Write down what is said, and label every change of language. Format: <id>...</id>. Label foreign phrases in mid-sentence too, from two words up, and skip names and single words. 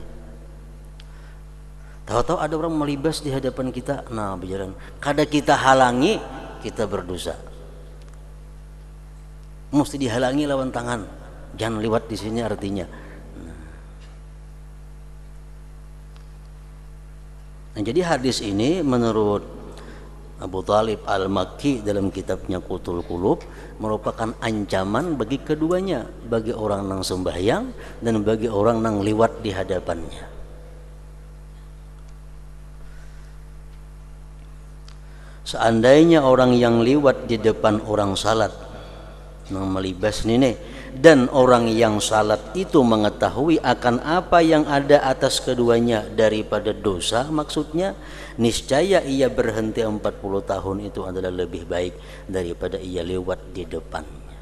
<id>Tahu-tahu ada orang melibas di hadapan kita, nah berjalan, kada kita halangi, kita berdosa. Mesti dihalangi lawan tangan, jangan lewat di sini artinya. Nah, jadi hadis ini menurut Abu Talib Al-Makki dalam kitabnya Qutul Qulub merupakan ancaman bagi keduanya, bagi orang nang sembahyang dan bagi orang nang lewat di hadapannya. Seandainya orang yang lewat di depan orang salat nang melibas nih, dan orang yang salat itu mengetahui akan apa yang ada atas keduanya daripada dosa, maksudnya niscaya ia berhenti 40 tahun itu adalah lebih baik daripada ia lewat di depannya.</id>